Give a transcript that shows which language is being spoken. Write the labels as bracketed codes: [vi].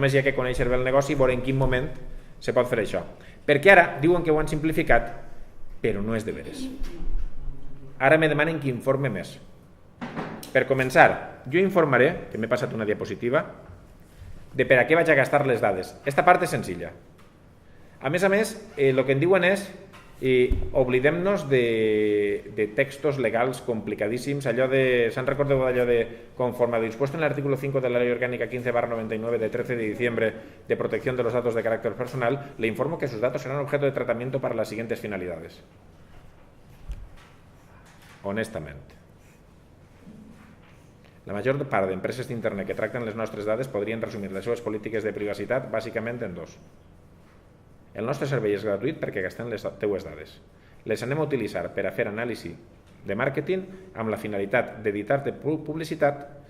[ca] Només hi ha que conèixer bé el negoci i veure en quin moment se pot fer això. Perquè ara diuen que ho han simplificat, però no és de veres. Ara me demanen que informe més. Per començar, jo informaré, que m'he passat una diapositiva, de per a què vaig a gastar les dades. Esta part és senzilla. A més, el que en diuen és oblidem-nos de textos legals complicadíssims, ¿se'n recordeu d'allò de [es] conforme a dispuesto en el artículo 5 de la Ley Orgánica 15/99 de 13 de diciembre de protección de los datos de carácter personal, le informo que sus datos serán objeto de tratamiento para las siguientes finalidades? [ca] Honestament, la major part d'empreses d'internet que tracten les nostres dades podrien resumir les seves polítiques de privacitat bàsicament en 2. El nostre servei és gratuït perquè gastem les teues dades. Les anem a utilitzar per a fer anàlisi de màrqueting amb la finalitat d'editar-te publicitat,